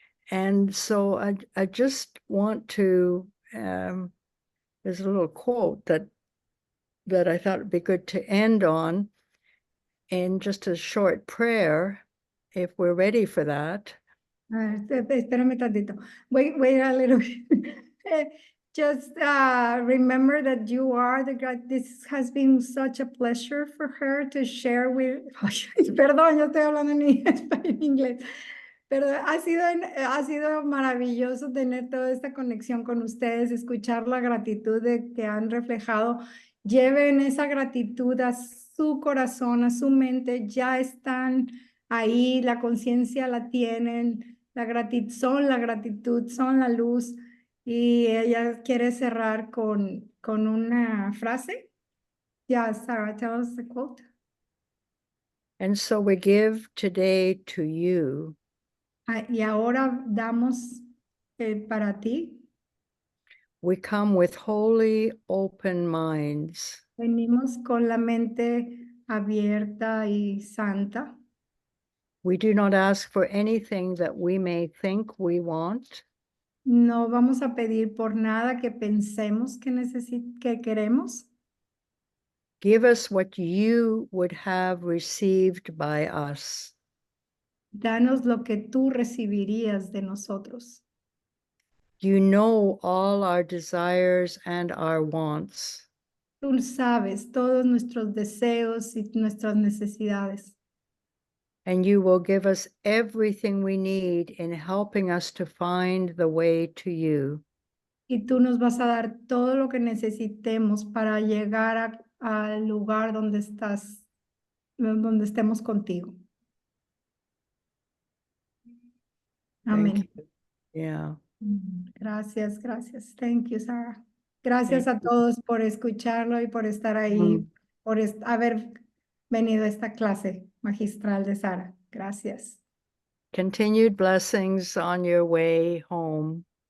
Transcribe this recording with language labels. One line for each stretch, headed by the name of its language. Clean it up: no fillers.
English: And so I just want to, there's a little quote that I thought would be good to end on, in just a short prayer, if we're ready for that.
Spanish: Espérame tantito.
English: Wait a little bit. Just remember that you are this has been such a pleasure for her to share with.
Spanish: Perdón, yo estoy hablando en inglés. Pero ha sido maravilloso tener toda esta conexión con ustedes, escuchar la gratitud que han reflejado. Lleven esa gratitud a su corazón, a su mente, ya están ahí, la conciencia la tienen, la gratitud, son la luz. Y ella quiere cerrar con una frase.
English: Yeah, Sarah, tell us the quote. And so we give today to you.
Spanish: Y ahora damos para ti.
English: We come with wholly open minds.
Spanish: Venimos con la mente abierta y santa.
English: We do not ask for anything that we may think we want.
Spanish: No vamos a pedir por nada que pensemos que queremos.
English: Give us what you would have received by us.
Spanish: Danos lo que tú recibirías de nosotros.
English: You know all our desires and our wants.
Spanish: Tú sabes todos nuestros deseos y nuestras necesidades.
English: And you will give us everything we need in helping us to find the way to you.
Spanish: Y tú nos vas a dar todo lo que necesitemos para llegar al lugar donde estás, donde estemos contigo. Amén.
English: Yeah.
Spanish: Gracias, gracias.
English: Thank you,
Spanish: Sarah. Gracias
English: Thank
Spanish: a todos por escucharlo y por estar ahí, por haber venido a esta clase magistral de Sara. Gracias.
English: Continued blessings on your way home.